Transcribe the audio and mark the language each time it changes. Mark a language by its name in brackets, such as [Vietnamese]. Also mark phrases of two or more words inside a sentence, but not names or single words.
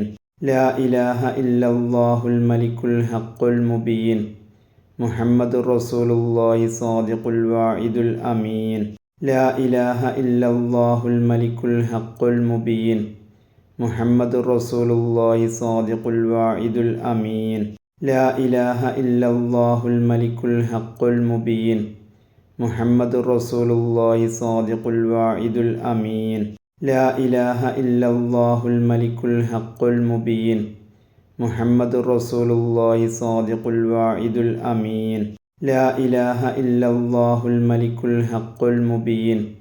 [Arabic] لا إله إلا الله الملك الحق المبين محمد رسول الله صادق الواعد الأمين. لا إله إلا الله الملك الحق المبين محمد رسول الله صادق الواعد الأمين. لا إله إلا الله الملك الحق المبين محمد رسول الله صادق الواعد الأمين لا إله إلا الله الملك الحق المبين محمد رسول الله صادق الواعد الأمين لا إله إلا الله الملك الحق المبين